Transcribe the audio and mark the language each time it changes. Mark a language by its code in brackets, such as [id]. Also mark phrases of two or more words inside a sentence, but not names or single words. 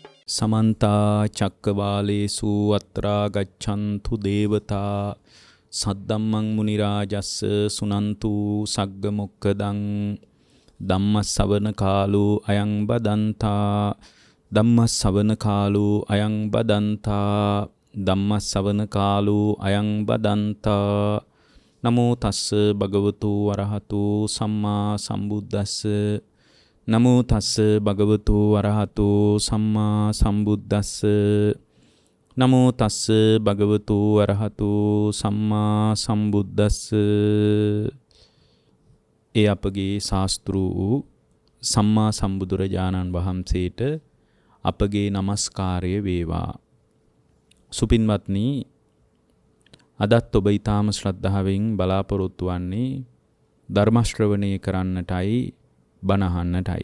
[pi] समन्ता चक्कवालेषु अत्रा गच्छन्तु देवता सद्धम्मं मुनिराजस्स सुनन्तु सग्गमुक्खदं ධම්මස්සවන කාලෝ අයං බදන්තා ධම්මස්සවන කාලෝ අයං බදන්තා ධම්මස්සවන කාලෝ අයං බදන්තා නමෝ තස්ස භගවතු වරහතු සම්මා සම්බුද්දස්ස නමෝ තස්ස භගවතු වරහතු සම්මා සම්බුද්දස්ස නමෝ තස්ස භගවතු වරහතු සම්මා සම්බුද්දස්ස. [si] ඒ අපගේ ශාස්ත්‍රූ සම්මා සම්බුදුරජාණන් වහන්සේට අපගේ নমස්කාරය වේවා. සුපින්වත්නි, අදත් ඔබ ඊටාම ශ්‍රද්ධාවෙන් බලාපොරොත්තු වන්නේ ධර්ම ශ්‍රවණය කරන්නටයි බණ අහන්නටයි.